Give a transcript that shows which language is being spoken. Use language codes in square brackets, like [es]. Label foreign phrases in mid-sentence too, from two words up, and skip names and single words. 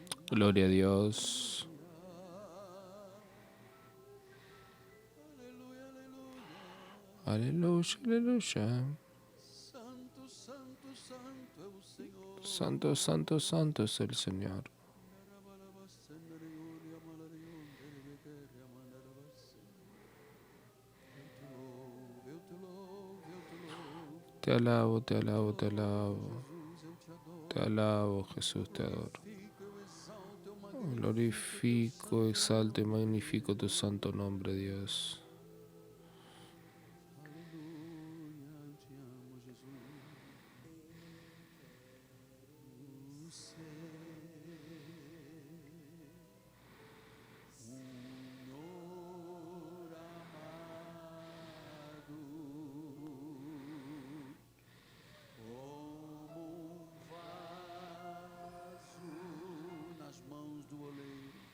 [es] Gloria a Dios. Aleluya, aleluya. Aleluya, aleluya. [pt] Santo, santo, santo é o Senhor. [es] Santo, santo, santo es el Señor. [pt] Eu te louvo, eu te louvo. [es] Te alabo, te alabo, te alabo. [pt] Jesus, eu te adoro. [es] Te alabo, Jesús, te adoro. [pt] Eu exalto, eu magnifico. [es] Glorifico, exalto y magnifico tu santo nombre, Dios. [pt] Aleluia, eu te amo, Jesus. Senhor amado, como um vaso nas mãos do oleiro.